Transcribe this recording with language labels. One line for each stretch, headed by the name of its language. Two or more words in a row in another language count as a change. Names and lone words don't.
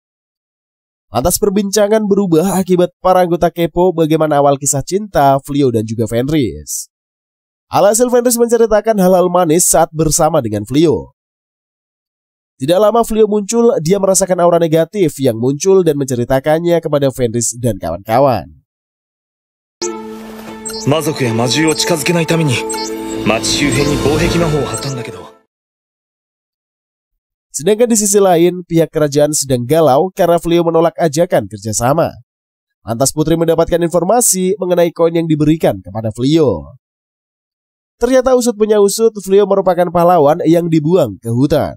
Indonesian: Lantas perbincangan berubah akibat para anggota kepo bagaimana awal kisah cinta Fleo dan juga Fenris. Alhasil Fenris menceritakan hal-hal manis saat bersama dengan Fleo. Tidak lama Fleo muncul, dia merasakan aura negatif yang muncul dan menceritakannya kepada Fenris dan kawan-kawan.
Japanese: 魔族や魔獣を近づけないために町周辺に防壁魔法を張ったんだけど。
Indonesian: Sedangkan di sisi lain, pihak kerajaan sedang galau karena Fleo menolak ajakan kerjasama. Lantas Putri mendapatkan informasi mengenai koin yang diberikan kepada Fleo. Ternyata usut punya usut, Fleo merupakan pahlawan yang dibuang ke hutan.